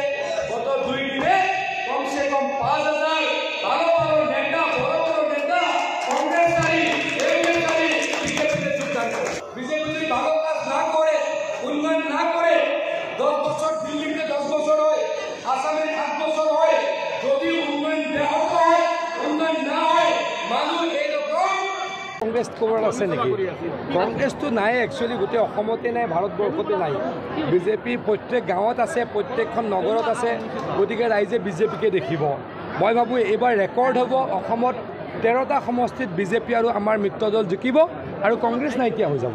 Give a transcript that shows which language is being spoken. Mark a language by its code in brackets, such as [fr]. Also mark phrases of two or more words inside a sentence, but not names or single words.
[bn] গত 2 দিনে [hi] कमसे कम [bn] 5000 ভালো নেতা, বড় নেতা, কংগ্রেসকারী, এমএলএকারী বিজেপিতে যোগদান করছে। বিজেপি যদি ভালো কাজ না করে, উন্নয়ন না করে, 10 বছর দিল্লিতে 10 বছর হয়, আসামে 8 বছর হয়, যদি উন্নয়ন ব্যাহত হয়, উন্নয়ন না হয়, মানুষ এইরকম। [as] কংগ্রেছ খবৰ আছে নেকি? কংগ্ৰেছটো নাই, একচুৱেলি গোটেই অসমতে নাই, ভাৰতবৰ্ষতে নাই। বিজেপি প্ৰত্যেক গাঁৱত আছে, প্ৰত্যেকখন নগৰত আছে, গতিকে ৰাইজে বিজেপিকে দেখিব। মই ভাবোঁ এইবাৰ ৰেকৰ্ড হ'ব, অসমত 13টা সমষ্টিত বিজেপি আৰু আমাৰ মিত্ৰ দল জিকিব আৰু কংগ্ৰেছ নাইকিয়া হৈ যাব।